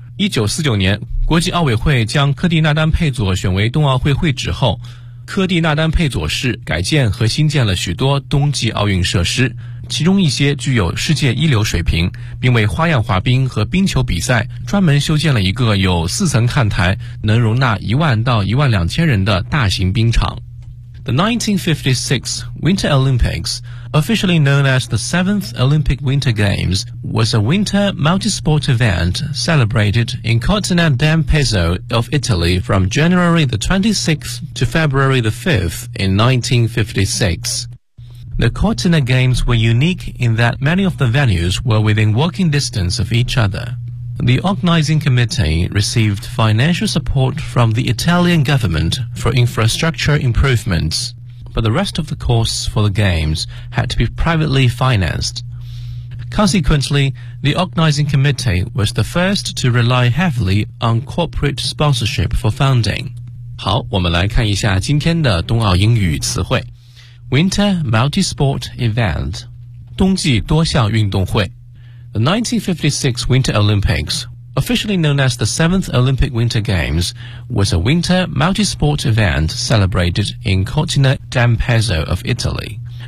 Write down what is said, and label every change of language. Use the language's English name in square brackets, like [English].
[Chinese] 1949年国际奥委会将科蒂纳丹佩佐选为冬奥会会址后，科蒂纳丹佩佐市改建和新建了许多冬季奥运设施，其中一些具有世界一流水平，并为花样滑冰和冰球比赛专门修建了一个有四层看台、能容纳1万到1万2千人的大型冰场。 [English] The 1956 Winter Olympics, officially known as the 7th Olympic Winter Games, was a winter multi-sport event celebrated in Cortina d'Ampezzo of Italy from January the 26th to February the 5th in 1956. The Cortina Games were unique in that many of the venues were within walking distance of each other. The organizing committee received financial support from the Italian government for infrastructure improvements, but the rest of the costs for the Games had to be privately financed. Consequently, the organizing committee was the first to rely heavily on corporate sponsorship for funding. [Chinese] 好，我们来看一下今天的冬奥英语词汇。 [English] Winter Multi-Sport Event, [Chinese] 冬季多项运动会。 [English] The 1956 Winter Olympics, officially known as the 7th Olympic Winter Games, was a winter multi-sport event celebrated in Cortina d'Ampezzo of Italy.